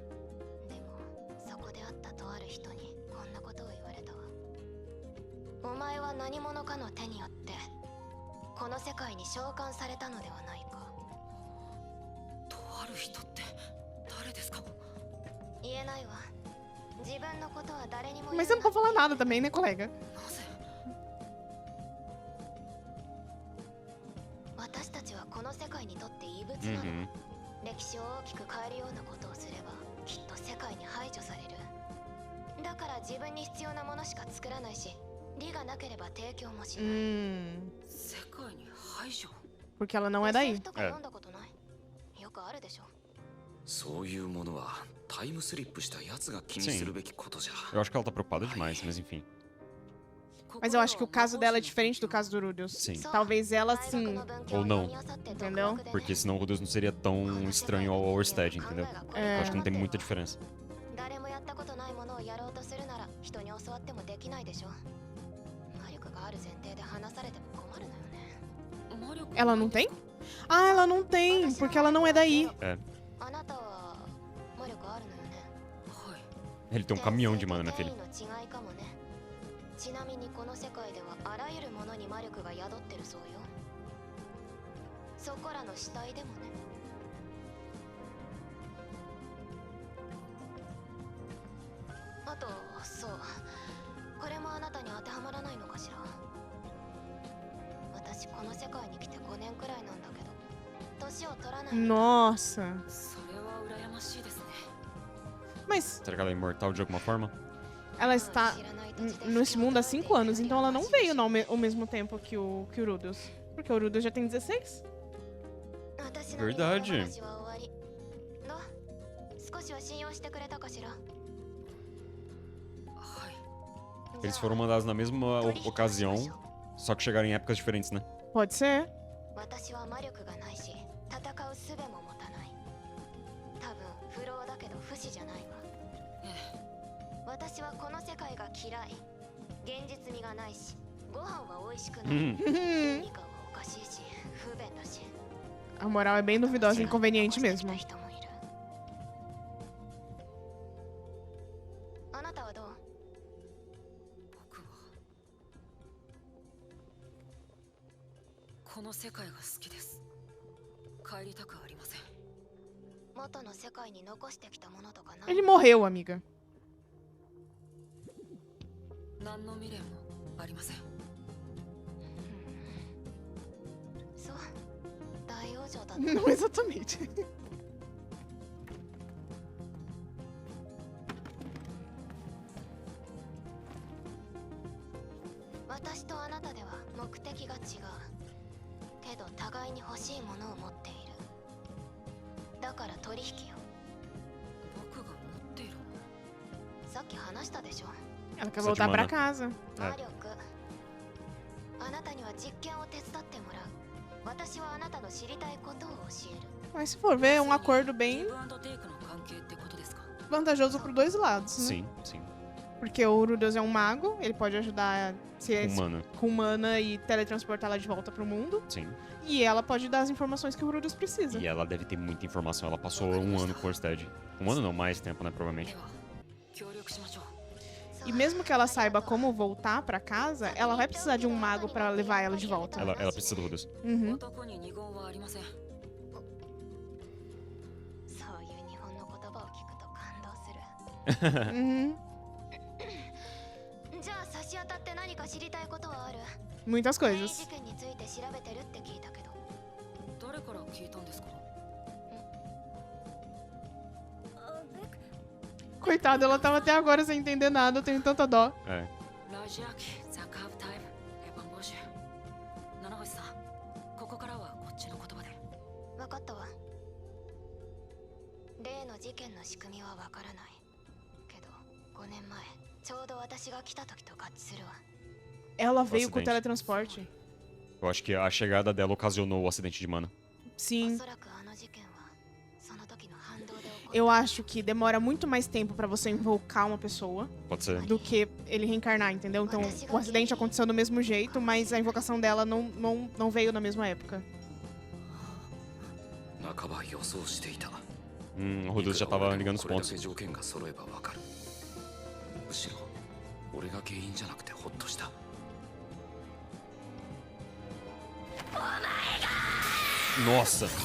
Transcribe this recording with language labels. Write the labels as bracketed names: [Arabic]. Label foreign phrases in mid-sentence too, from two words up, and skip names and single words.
[Japanese] でも、そこで会ったとある人にこんなことを言われたわ。お前は何者かの手によってこの世界に召喚されたのではないか。とある人って誰ですか？言えないわ。自分のことは誰にも言 [Portuguese] Mas [Japanese] え [Portuguese] você [Japanese] な [Portuguese] não [Japanese] い。 [Portuguese] pode falar nada também, né, colega? [Japanese] なぜ？私たちはこの世界にとって異物なの。 [Portuguese] Uhum. [Japanese] 歴史を大きく変えるようなことをすればきっと世界に排除される。だから自分に必要なものしか作らないし、利がなければ提供もしない。世界に排除？ [Portuguese] Porque ela não é SF daí. [Japanese] とか読んだことない？よくあるでしょ。そういうものはタイムスリップしたやつが気にするべきことじゃ。 [Portuguese] Eu acho que ela tá preocupada demais, mas enfim. Mas eu acho que o caso dela é diferente do caso do Rudeus. Sim. Talvez ela sim. Ou não. Entendeu? Porque senão o Rudeus não seria tão estranho ao Orsted, entendeu? Eu acho que não tem muita diferença. [Japanese] 誰もやったことないものをやろうとするなら人に教わってもできないでしょ。魔力がある前提で話されても困 [Portuguese] Ela não tem? Ah, ela não tem, porque ela não é daí. É. [Japanese] あなたは魔力あるのよね。はい [Portuguese] Ele tem um caminhão de mana, minha filha. [Japanese] 転生と転移の違いかもね。ちなみにこの世界ではあらゆるものに魔力が宿ってるそうよ。そこらの死体でもね。あと、そう。これもあなたに当てはまらないのかしら。私この世界に来て5年くらいなんだけど、年を取らない。 [Portuguese] Nossa. [Japanese] それは羨ましいですね [Portuguese] Mas Será que ela é imortal de alguma forma? ela está nesse mundo há 5 anos, então ela não veio ao mesmo tempo que o Rudeus. Porque o Rudeus já tem 16. Verdade. [Japanese] 少しは信用してくれたかしら。はい [Portuguese] Eles foram mandados na mesma ocasião, só que chegaram em épocas diferentes, né? Pode ser. [Japanese] 私は魔力がないし、戦う術も持たない。多分不老だけど不死じゃないわ。私はこの世界が嫌い。現実味がないし、ご飯は美味しくない。 [Portuguese] Uhum. [Japanese] ミカはおかしいし、不便だし。 [Portuguese] A moral é bem duvidosa e inconveniente mesmo. [Japanese] 人もいる。あなたはどう？僕はこの世界が好きです帰りたくありません元の世界に残してきたものとかない？ [Portuguese] Ele morreu, amiga. [Japanese] 何の未練もありませんそう。大往生だった。 [Portuguese] Não exatamente. [Japanese] 私とあなたでは目的が違う。けど互いに欲しいものを持っている。だから取引よ。僕が持っているもさっき話したでしょ。 [Portuguese] Ela quer Precisa de voltar pra mana. casa. [Japanese] 魔力。あなたには実験を手伝ってもらう。私はあなたの知りたいことを教える。 [Portuguese] Mas se for ver, é um acordo [Japanese] ギ [Portuguese] bem [Japanese] ブアンドテイクの関係ってことですか [Portuguese] vantajoso por dois lados, né? Sim, sim. Porque o Rudeus é um mago, ele pode ajudar Humana. com mana e teletransportar ela de volta pro mundo. Sim. E ela pode dar as informações que o Rudeus precisa. E ela deve ter muita informação. Ela passou um ano com o Orsted. Um ano não, mais tempo, né? Provavelmente. [Japanese] では協力しましょう [Portuguese] E mesmo que ela saiba como voltar pra casa, ela vai precisar de um mago pra levar ela de volta. Ela precisa do Rudeus. Uhum. [Japanese] 男に二言はありませんそういう日本の言葉を聞くと感動する。 [Portuguese] Uhum. [Japanese] じゃあ差し当たって何か知りたいことはある？ [Portuguese] Muitas [Japanese] 事 [Portuguese] coisas. [Japanese] 件について調べてるって聞いたけど。誰から聞いたんですか [Portuguese] Coitada, ela tava até agora sem entender nada, eu tenho tanta dó. É. ラジアキザカーブタイムエヴァンボシュ [Japanese] 七星さんここからはこっちの言葉でわかったわ。例の事件の仕組みはわからない。けど5年前、ちょうど私が来た時と合致するわ。 [Portuguese] Ela veio com o acidente. teletransporte. Eu acho que a chegada dela ocasionou o acidente de mana. [Japanese] お [Portuguese] Sim. [Japanese] そらくあの事件はその時の反動で起こった。 [Portuguese] Eu acho que demora muito mais tempo pra você invocar uma pessoa Pode ser. do que ele reencarnar, entendeu? Então, o acidente aconteceu do mesmo jeito, mas a invocação dela não veio na mesma época. [Japanese] 半ば予想していた。 [Portuguese] O Rudeus já tava ligando os [Japanese] これだ [Portuguese] pontos. [Japanese] け条件が揃えばわかる。むしろ俺が原因じゃなくてホッとした。 [Portuguese] Nossa!